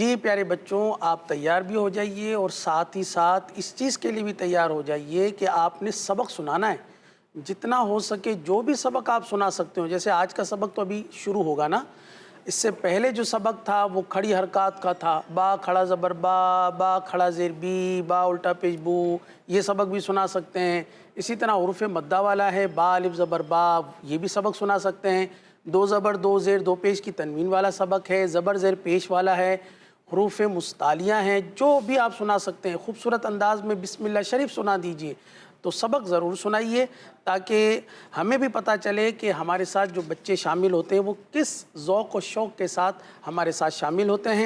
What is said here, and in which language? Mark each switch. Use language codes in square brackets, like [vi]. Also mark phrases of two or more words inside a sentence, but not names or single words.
[ur] جی پیارے بچوں، آپ تیار بھی ہو جائیے اور ساتھ ہی ساتھ اس چیز کے لیے بھی تیار ہو جائیے کہ آپ نے سبق سنانا ہے. جتنا ہو سکے جو بھی سبق آپ سنا سکتے ہو. جیسے آج کا سبق تو ابھی شروع ہوگا نا، اس سے پہلے جو سبق تھا وہ کھڑی حرکات کا تھا. با کھڑا زبر با، با کھڑا زیر بی، با الٹا پیش بو، یہ سبق بھی سنا سکتے ہیں. اسی طرح حروف مدہ والا ہے، با الف زبر با، یہ بھی سبق سنا سکتے ہیں. دو زبر دو زیر دو پیش کی تنوین والا سبق ہے، زبر زیر پیش والا ہے، حروف مستعلیہ ہیں، جو بھی آپ سنا سکتے ہیں. خوبصورت انداز میں بسم اللہ شریف سنا دیجئے. تو سبق ضرور سنائیے تاکہ ہمیں بھی پتہ چلے کہ ہمارے ساتھ جو بچے شامل ہوتے ہیں وہ کس ذوق و شوق کے ساتھ ہمارے ساتھ شامل ہوتے ہیں.